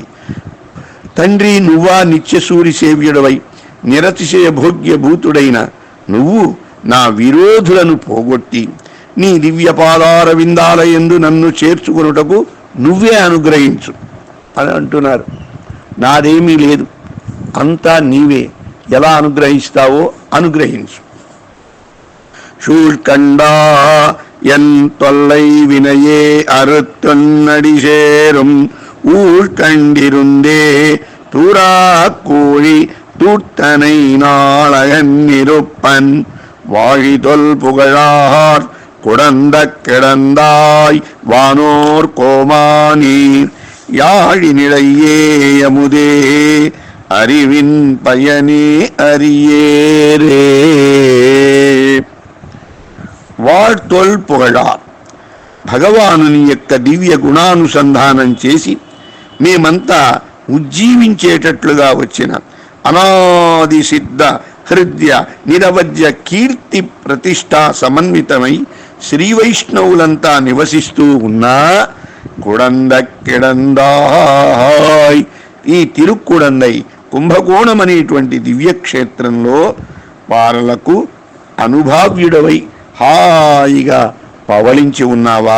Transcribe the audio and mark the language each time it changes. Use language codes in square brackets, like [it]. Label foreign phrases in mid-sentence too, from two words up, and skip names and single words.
[te] తండ్రి, నువ్వా నిత్యసూరి సేవ్యుడవై నిరతిశయ భోగ్య భూతుడైన నువ్వు నా విరోధులను పోగొట్టి నీ దివ్య పాదార విందాలయందు నన్ను చేర్చుకొనుటకు నువ్వే అనుగ్రహించు అని అంటున్నారు. నాదేమీ లేదు, అంతా నీవే, ఎలా అనుగ్రహిస్తావో అనుగ్రహించు. [ta] షూల్కండా என் தொல்லை வினையே அறுத்தொன்னடி சேரும் ஊழ்கண்டிருந்தே தூரா கோழி தூர்த்தனை நாளகன் இருப்பன் வாழி தொல் புகழார் குடந்த கிடந்தாய் வானோர் கோமானீர் யாழி நிலையே அமுதே அறிவின் பயனே அறியேரே. வாழ் தொல் புகழார், [te] భగవానుని యొక్క దివ్య గుణానుసంధానం చేసి మేమంతా ఉజ్జీవించేటట్లుగా వచ్చిన అనాది సిద్ధ హృదయ నిరవధ్య కీర్తి ప్రతిష్టా సమన్వితమై శ్రీవైష్ణవులంతా నివసిస్తూ ఉన్నా [ta] குடந்தை கிடந்தாய், [te] ఈ తిరుక్కుడందై కుంభకోణం అనేటువంటి దివ్యక్షేత్రంలో వారలకు అనుభావ్యుడవై హాయిగా పవళించి ఉన్నావా?